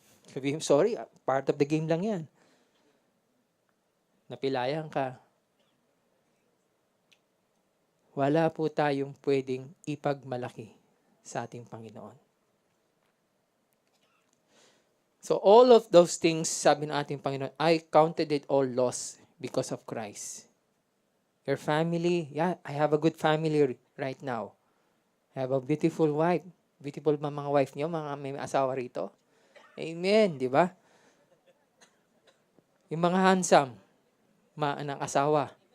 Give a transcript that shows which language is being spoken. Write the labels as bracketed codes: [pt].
[tl] Sabihin, sorry, [en] part of the game [tl] lang yan. Napilayan ka. Wala po tayong pwedeng ipagmalaki sa ating Panginoon. [en] So all of those things, [tl] sabi ng ating Panginoon, [en] I counted it all loss because of Christ. Your family, I have a good family right now. I have a beautiful wife. [tl] Beautiful ba mga wife niyo, mga may asawa rito? Amen, di ba? Yung mga handsome, ng asawa.